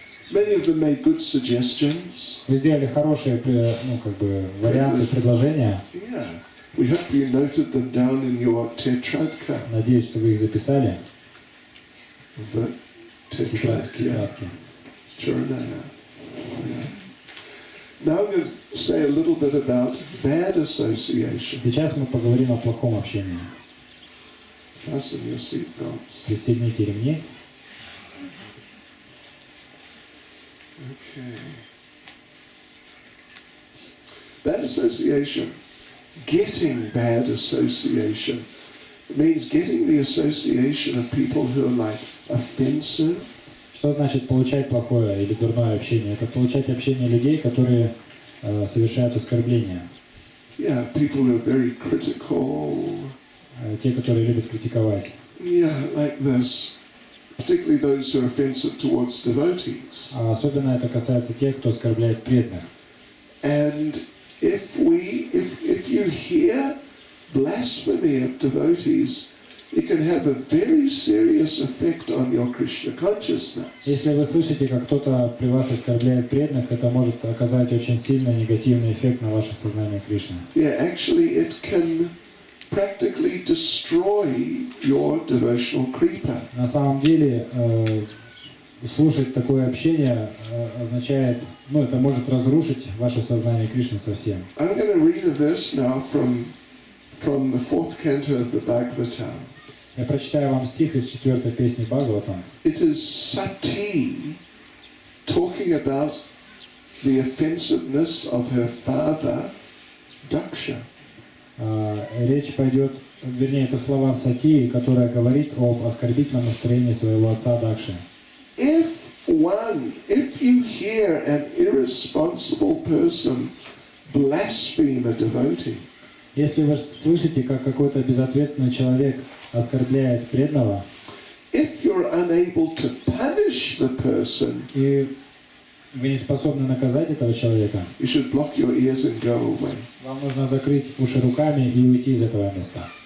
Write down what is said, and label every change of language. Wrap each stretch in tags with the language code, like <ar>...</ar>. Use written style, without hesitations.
<en>Many of them made good suggestions.</en> <ru>Вы сделали хорошие, варианты, предложения.</ru> <en>Yeah. We hope you noted them down in your tetradka.</en> <ru>Надеюсь, что вы их записали. В тетрадке. Чараная.</ru> <en>Now I'm going to say a little bit about bad association.</en> <ru>Сейчас мы поговорим о плохом общении.</ru> <en>Fasten your seatbelts.</en> <ru>Пристегните ремни.</ru> <en>Okay. Bad association. Getting bad association means getting the association of people who are like offensive.</en> <ru>Что значит получать плохое или дурное общение? Это получать общение людей, которые совершают оскорбления.</ru> <en>Yeah, people who are very critical.</en> <ru>Те, которые любят критиковать.</ru> <en>Yeah, like this. Particularly those who are offensive towards devotees.</en> <ru>А особенно это касается тех, кто оскорбляет преданных.</ru> <en>And if you hear blasphemy of devotees, it can have a very serious effect on your Krishna consciousness.</en> <ru>Если вы слышите, как кто-то при вас оскорбляет преданных, это может оказать очень сильный негативный эффект на ваше сознание Кришны.</ru> <en>Yeah, actually it can practically destroy your devotional creeper.</en> <ru>На самом деле, слушать такое общение означает, это может разрушить ваше сознание Кришны совсем.</ru> <en>I'm going to read a verse now from the fourth canto of the Bhagavatam.</en> <ru>Я прочитаю вам стих из 4-й песни Бхагаватам.</ru> <en>It is Sati talking about the offensiveness of her father, Daksha.</en> <ru>Речь пойдет, вернее, это слова Сати, которая говорит об оскорбительном настроении своего отца Дакши.</ru> <en>If you hear an irresponsible person blaspheme a devotee,</en> <ru>если вы слышите, как какой-то безответственный человек оскорбляет преданного,</ru> <en>if you're unable to punish the person,</en> <ru>и вы не способны наказать этого человека,</ru> <en>you should block your ears and go away.</en> <ru>вам нужно закрыть уши руками и уйти из этого места.</ru>